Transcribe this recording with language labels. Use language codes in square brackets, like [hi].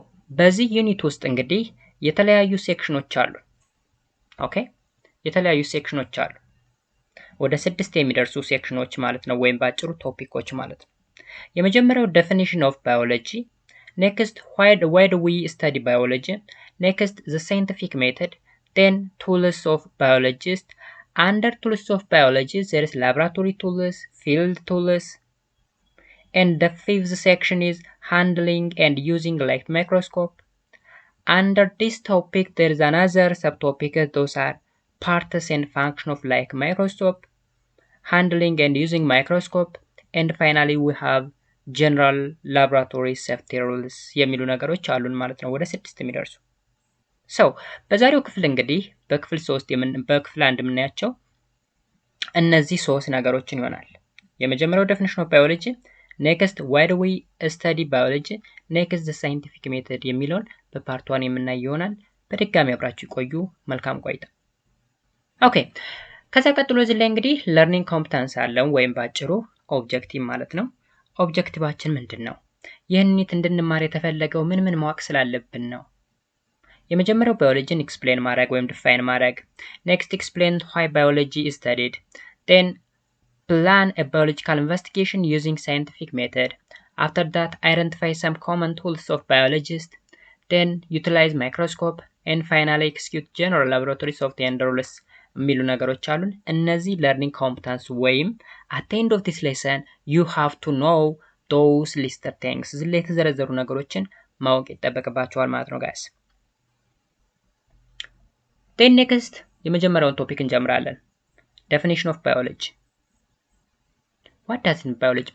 [am] በዚህ ዩኒት ውስጥ እንግዲህ የተለያዩ ሴክሽኖች አሉ። ኦኬ የተለያዩ ሴክሽኖች አሉ። ወደ 6 የሚደርሱ ሴክሽኖች ማለት ነው፣ ወይም ባጭሩ ቶፒኮች ማለት ነው። የመጀመሪያው [en] definition of biology, next why do we study biology, next the scientific method, then tools of biologists. Under tools of biology there is laboratory tools, field tools, and the fifth section is handling and using light microscope. Under this topic there is another subtopic, those are parts and function of light microscope, handling and using microscope, and finally we have general laboratory safety rules [am] የሚሉ ነገሮች አሉን ማለት ነው። ወደ 6 የሚደርሱ በዛሬው ክፍል እንግዲህ በክፍል 1 የምናያቸው እነዚህ 3 ነገሮችን ይሆናል። የመጀመሪያው [en] definition of biology, next why do we study biology, next the scientific method [am] የሚለውን በፓርት 1 የምናይ ይሆናል። በድጋሚ አብራችሁ ቆዩ። መልካም ቆይታ። ኦኬ ከዛ ቀጥሎ እዚህ ላይ እንግዲህ learning competence አለን፣ ወይም ባጭሩ ኦብጀክቲቭ ማለት ነው። ኦብጀክቲቫችን ምንድነው? ይህንን እንድንማር የተፈለገው ምን ማወቅ ስላለብን ነው? የመጀመሪያው ባዮሎጂን ኤክስፕሌን ማድረግ ወይም ዲፋይን ማድረግ፣ [en] next explain why biology is studied, then plan a biological investigation using scientific method, after that identify some common tools of biologists, then utilize microscope, and finally execute general laboratory software and rules [am] የሚሉ ነገሮች አሉን። [en] እነዚህ learning competence ወይም at the end of this lesson you have to know those listed things [am] እዚህ ላይ የተዘረዘሩ ነገሮችን ማወቅ ይጠበቅባቸዋል ማለት ነው [en] guys። then next [am] የመጀመሪያውን ቶፒክ እንጀምራለን። [en] definition of biology. What does it mean biology?